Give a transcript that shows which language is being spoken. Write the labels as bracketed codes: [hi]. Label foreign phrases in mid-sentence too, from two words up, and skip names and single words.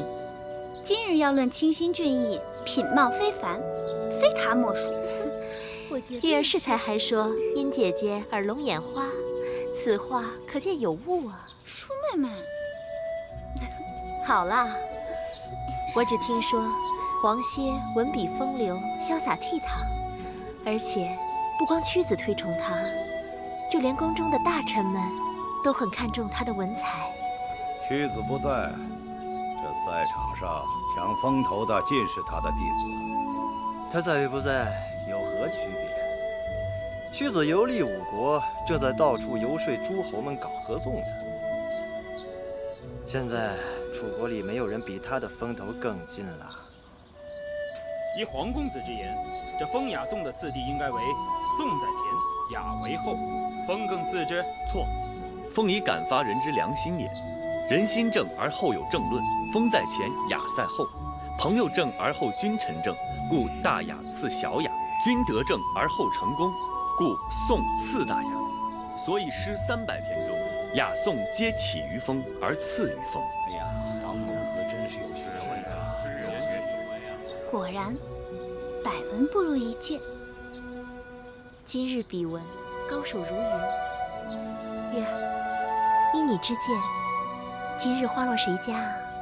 [zh] 今日要論清新俊逸，品貌非凡，非他莫屬。月兒適才還說殷姐姐耳聾眼花，此話可見有誤啊。舒妹妹，好啦，我只聽說黃歇文筆風流，瀟灑倜儻，而且不光屈子推崇他，就連宮中的大臣們都很看重他的文采。屈子不在，這賽場上搶風頭的盡是他的弟子。他在與不在有何區別？屈子遊歷5國，正在到處遊說諸侯們搞合縱的。現在楚國裡沒有人比他的風頭更勁了。依黃公子之言，這風雅頌的次第應該為頌在前， 雅為後，風更次之。錯，風以感發人之良心也。人心正而後有正論，風在前，雅在後。朋友正而後君臣正，故大雅次小雅；君德正而後成功，故宋次大雅。所以詩300篇中，雅颂皆起於風而次於風。哎呀，王公子真是有学问啊！果然，百聞不如一見。今日比文，高手如云。月儿，依你之见，今日花落誰家啊？